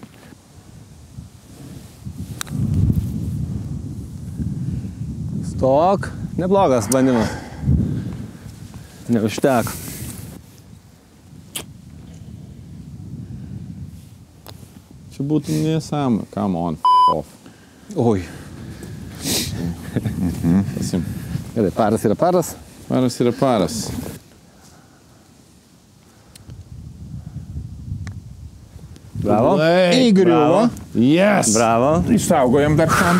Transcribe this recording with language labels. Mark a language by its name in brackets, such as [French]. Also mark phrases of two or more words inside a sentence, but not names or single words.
[Lithuanian] Stok. Neblogas bandymas. Neužteko. Čia būtų nesąmonė. [English] Come on, off. [Lithuanian] Oi. Pasim. Gerai, paras yra paras. Paras yra paras. Bravo. Įgriuvo. Yes. Bravo. Išsaugojom dar šansą.